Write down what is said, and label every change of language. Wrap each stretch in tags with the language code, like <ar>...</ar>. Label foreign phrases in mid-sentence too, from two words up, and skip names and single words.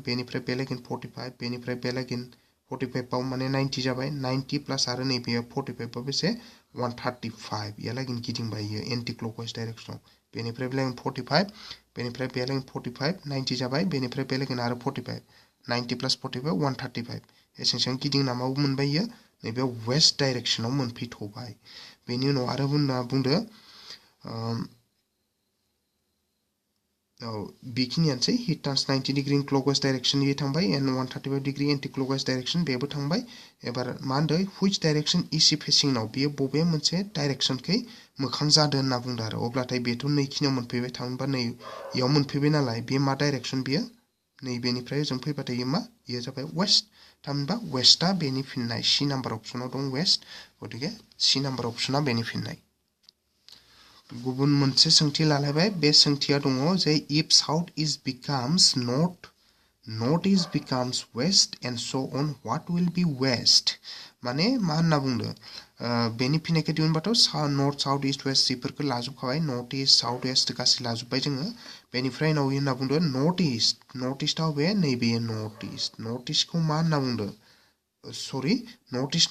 <brx>बेनिफ्राय बे लागेन 45 बेनिफ्राय बे लागेन 45 आव माने 90 जाबाय 90 प्लस आरो नै बे 45 आव बेसे 135 या लागेन गिदिंबाय इयो</brx> <en>anti clockwise direction</en> <brx>बेनिफ्राय बे लागेन 45 बेनिफ्राय बे लागेन 45 90 जाबाय बेनिफ्राय बे लागेन आरो 45 90 प्लस 45 135 एसेबां गिदिंना मा मोनबाय इयो नैबे</brx> <en>west direction</en> <brx>मोनफैथबाय बेनि उनाव आरो बुंदो बेखिनियानोसै</brx> <en>he turns 90 degree in clockwise direction</en> <brx>इयो थांबाय</brx> <en>and 135 degree anti clockwise direction</en> <brx>बेबो थांबाय एबार मा होनदो</brx> <en>which direction is he facing now</en> <brx>बेयो बबे मोनसे डाइरेक्शनखै मोखां जादों होनना बुंदो आरो अब्लाथाय बेथ' नैखिनियाव मोनफैबाय थामहिनबा नै इयाव मोनफैबाय नालाय बे मा डाइरेक्शन बियो नैबेनिफ्राय जों फैबाथाय इयो मा इयो जाबाय वेस्ट थामहिनबा वेस्टआ बेनि फिननाय</brx> <en>C number option</en> <brx>दं वेस्ट गथिखे</brx> <en>C number option</en> <brx>बेनि फिननाय गुबुन मोनसे सोंथि लालायबाय बे सोंथिया दङ जे</brx> <en>if south east becomes north east becomes west and so on what will be west</en> <brx>माने मा होनना बुंदो बेनि फिननायखौ दिहुनबाथ'</brx> <en>north south east west</en> <brx>बेफोरखौ लाजोबखाबाय</brx> <en>north east south west</en> <brx>गासै लाजोबबाय जोङो बेनिफ्राय उनाव होनना बुंदो</brx> <en>north east</en> <brx>बे नैबे</brx> <en>north east</en> <brx>मा होनना बुंदो सरि</brx> <en>north east</en>